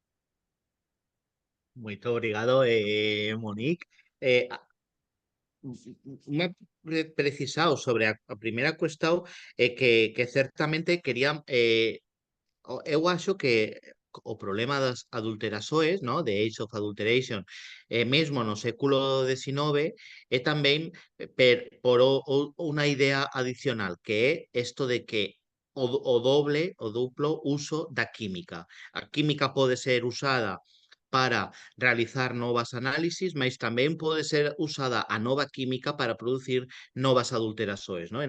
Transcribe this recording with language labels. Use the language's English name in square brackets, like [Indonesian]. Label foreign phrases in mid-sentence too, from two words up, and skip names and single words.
[Portuguese] Muito obrigado, Monique. [Galician] Me he precisado sobre a primeira cuestión que certamente quería eu acho que o problema das adulterações, no, de Age of Adulteration, mesmo no século XIX, é tamén por unha idea adicional, que é isto de que o doble, o duplo uso da química. A química pode ser usada para realizar novas análisis, mas tamén pode ser usada a nova química para producir novas adulterações, no?